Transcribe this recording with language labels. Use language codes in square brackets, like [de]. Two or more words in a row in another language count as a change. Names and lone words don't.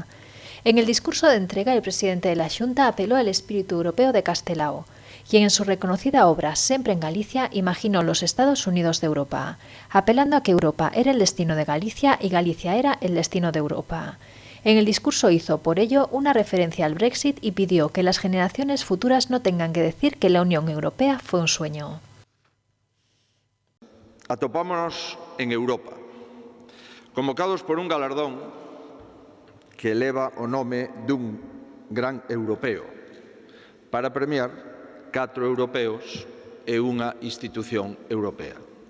[es] En el discurso de entrega, el presidente de la Xunta apeló al espíritu europeo de Castelao, quien en su reconocida obra Sempre en Galicia imaginó los Estados Unidos de Europa, apelando a que Europa era el destino de Galicia y Galicia era el destino de Europa. En el discurso hizo, por ello, una referencia al Brexit y pidió que las generaciones futuras no tengan que decir que la Unión Europea fue un sueño. [gl] Atopámonos en Europa, convocados por un galardón que eleva o nome dun gran europeo para premiar 4 europeos e unha institución europea.